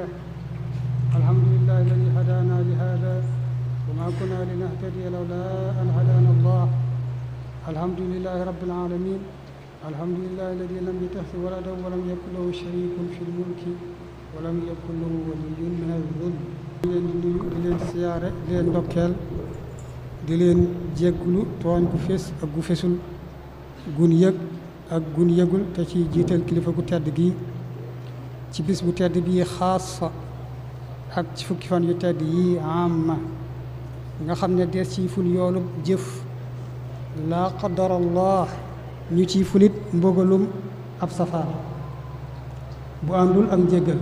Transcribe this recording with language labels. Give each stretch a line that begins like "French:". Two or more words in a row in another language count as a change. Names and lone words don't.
Arabic: الحمد لله الذي هدانا لهذا وما كنا لنهتدي لولا أن هدانا الله. الحمد لله رب العالمين، الحمد لله الذي لم يتخذ ولدا ولم يكن له شريك في الملك ولم يكن له ولي من الذل.
Wolof: di leen siyaare di leen ndokkeel di leen jéggulu tooñ gu fés ak gu fésul, gun yëg ak gun yëgul, te ci jiital kilifa gu tedd gi ci bis bu tedd bii xaasa ak ci fukki fan yu tedd yi amma nga xam ne des ci ful yoolub jëf
Arabic: لا قدر الله,
Wolof: ñu ciy fulit mbugalum ab safaan bu àndul ak njéggal.